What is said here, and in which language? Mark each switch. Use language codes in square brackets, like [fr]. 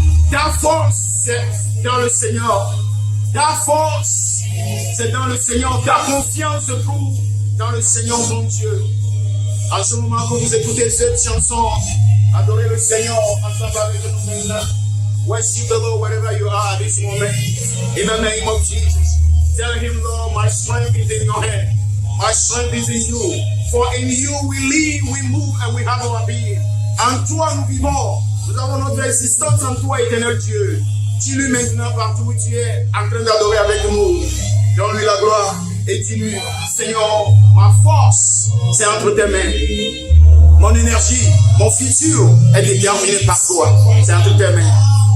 [fr] Ta force, c'est dans le Seigneur. Ta force, c'est dans le Seigneur. Ta confiance se trouve dans le Seigneur, mon Dieu. À ce moment que vous écoutez cette chanson, adorez le Seigneur ensemble avec nous. [en] Worship the Lord wherever you are at this moment. In the name of Jesus. Tell him, Lord, my strength is in your hand. My strength is in you. For in you we live, we move, and we have our being. [fr] En toi nous vivons. Nous avons notre existence en toi, éternel Dieu. Dis-lui maintenant partout où tu es, en train d'adorer avec nous. Donne-lui la gloire et dis-lui, Seigneur, ma force, c'est entre tes mains. Mon énergie, mon futur est déterminé par toi. C'est entre tes mains.